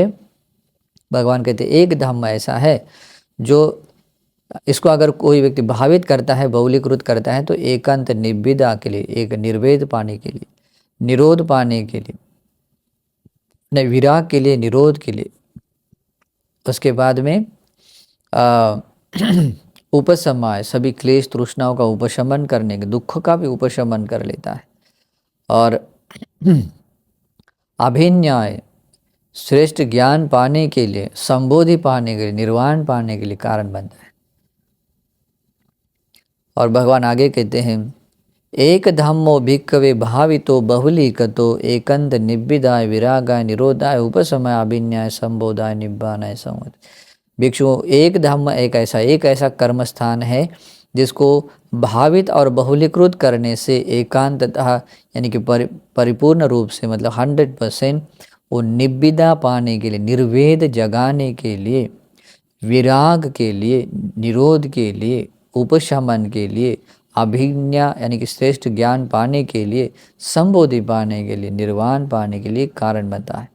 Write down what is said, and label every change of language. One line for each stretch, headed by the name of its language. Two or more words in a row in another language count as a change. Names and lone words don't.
Hindi: भगवान कहते हैं एक धम्म ऐसा है जो इसको अगर कोई व्यक्ति भावित करता है, बहुलीकृत करता है तो एकांत निब्बिदा के लिए, एक निर्वेद पाने के लिए, निरोध पाने के लिए, नहीं विराग के लिए, निरोध के लिए, उसके बाद में उपशमाय सभी क्लेश तृष्णाओं का उपशमन करने के, दुख का भी उपशमन कर लेता है। और अभिन्याय श्रेष्ठ ज्ञान पाने के लिए, संबोधि पाने के लिए, निर्वाण पाने के लिए कारण बनता है। और भगवान आगे कहते हैं
Pali: एक धम्मो भिक्खवे भावितो बहुलीकतो एकंत निब्बिदाय विरागाय निरोधाय उपशमाय अभिन्याय संबोधाय निब्बानाय संवदति।
Hindi: भिक्षुओं एक धम्म एक ऐसा कर्म स्थान है जिसको भावित और बहुलीकृत करने से एकांततः यानी कि परिपूर्ण रूप से, मतलब 100% वो निब्बिदा पाने के लिए, निर्वेद जगाने के लिए, विराग के लिए, निरोध के लिए, उपशमन के लिए, अभिज्ञा यानी कि श्रेष्ठ ज्ञान पाने के लिए, संबोधि पाने के लिए, निर्वाण पाने के लिए कारण बनता है।